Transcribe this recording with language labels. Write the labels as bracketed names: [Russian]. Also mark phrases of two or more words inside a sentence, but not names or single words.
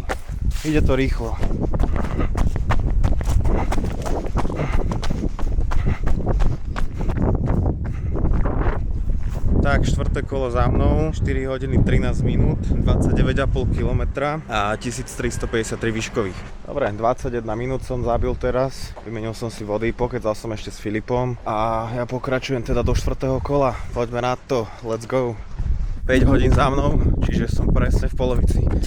[Slovak] Ide to rýchlo. Tak, 4. kolo za mnou, 4 hodiny 13 minút, 29,5 km a 1353 výškových. Dobre, 21 minút som zabil teraz, vymenil som si vody, pokecal som ešte s Filipom a ja pokračujem teda do 4. kola. Poďme na to, [English] let's go. [Slovak] 5 hodín za mnou, čiže som presne v polovici.